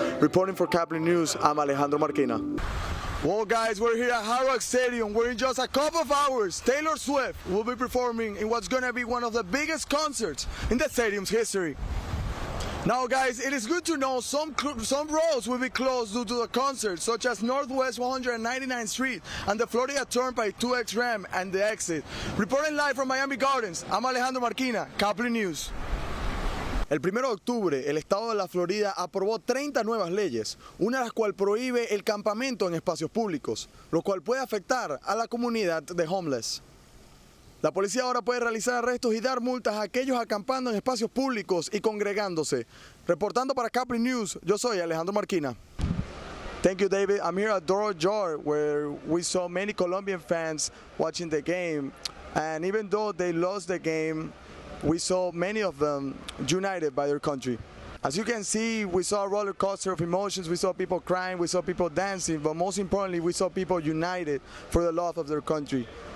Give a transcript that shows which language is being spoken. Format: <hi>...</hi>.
<en>Reporting for Kaplan News, I'm Alejandro Marquina. Well, guys, we're here at Hard Rock Stadium, where in just a couple of hours, Taylor Swift will be performing in what's going to be one of the biggest concerts in the stadium's history. Now, guys, it is good to know some roads will be closed due to the concert, such as Northwest 199th Street and the Florida Turnpike 2X ramp and the exit. Reporting live from Miami Gardens, I'm Alejandro Marquina, Kaplan News.</en> <es>El 1 de octubre, el estado de la Florida aprobó 30 nuevas leyes, una de las cuales prohíbe el campamento en espacios públicos, lo cual puede afectar a la comunidad de homeless. La policía ahora puede realizar arrestos y dar multas a aquellos acampando en espacios públicos y congregándose. Reportando para Kaplan News, yo soy Alejandro Marquina.</es> <en>Thank you, David. I'm here at Doral Jar, where we saw many Colombian fans watching the game. And even though they lost the game, we saw many of them united by their country. As you can see, we saw a roller coaster of emotions. We saw people crying, we saw people dancing, but most importantly, we saw people united for the love of their country.</en>